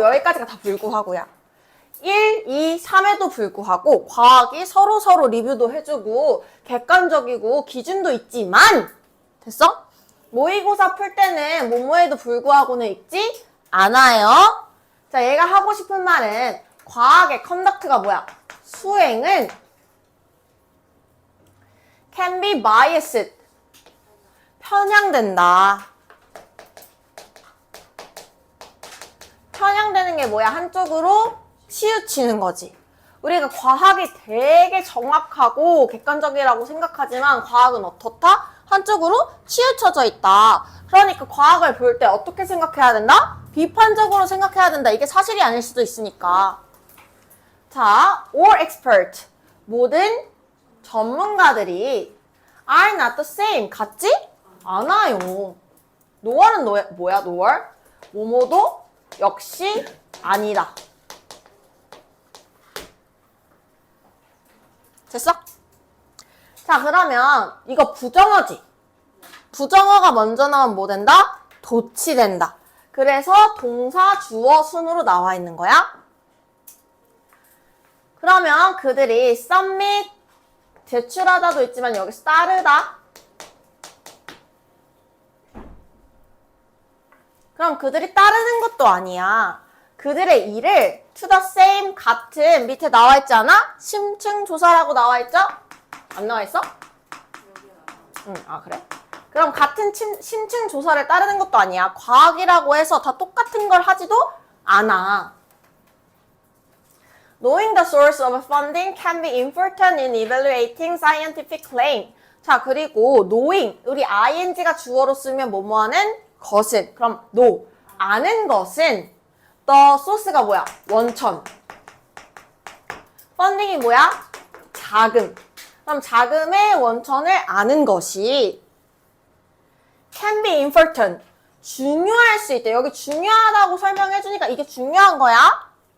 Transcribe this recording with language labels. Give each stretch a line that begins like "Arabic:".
Korean: 여기까지가 다 불구하고야. 1, 2, 3에도 불구하고 과학이 서로 리뷰도 해주고 객관적이고 기준도 있지만. 됐어? 모의고사 풀 때는 뭐뭐에도 불구하고는 있지 않아요. 자, 얘가 하고 싶은 말은 과학의 컨덕트가 뭐야? 수행은
English: can be biased,
Korean: 편향된다. 편향되는 게 뭐야? 한쪽으로 치우치는 거지. 우리가 과학이 되게 정확하고 객관적이라고 생각하지만 과학은 어떻다? 한쪽으로 치우쳐져 있다. 그러니까 과학을 볼 때 어떻게 생각해야 된다? 비판적으로 생각해야 된다. 이게 사실이 아닐 수도 있으니까. 자,
English: all expert,
Korean: 모든 전문가들이
English: are not the same,
Korean: 같지 않아요. nowhere는 뭐야? nowhere? 뭐뭐도 역시 아니다. 됐어? 자, 그러면 이거 부정어지. 부정어가 먼저 나오면 뭐 된다? 도치된다. 그래서 동사, 주어, 순으로 나와 있는 거야. 그러면 그들이 submit, 제출하다도 있지만 여기서 따르다. 그럼 그들이 따르는 것도 아니야. 그들의 일을
English: to the same,
Korean: 같은, 밑에 나와 있지 않아? 심층 조사라고 나와 있죠? 안 나와 있어? 응, 아, 그래? 그럼 같은 심층 조사를 따르는 것도 아니야. 과학이라고 해서 다 똑같은 걸 하지도 않아.
English: Knowing the source of funding can be important in evaluating scientific claim.
Korean: 자, 그리고 knowing, 우리 ing가 주어로 쓰면 뭐뭐하는 것은. 그럼 no. 아는 것은 the source가 뭐야? 원천. 펀딩이 뭐야? 자금. 그럼 자금의 원천을 아는 것이
English: can be important.
Korean: 중요할 수 있대. 여기 중요하다고 설명해주니까 이게 중요한 거야.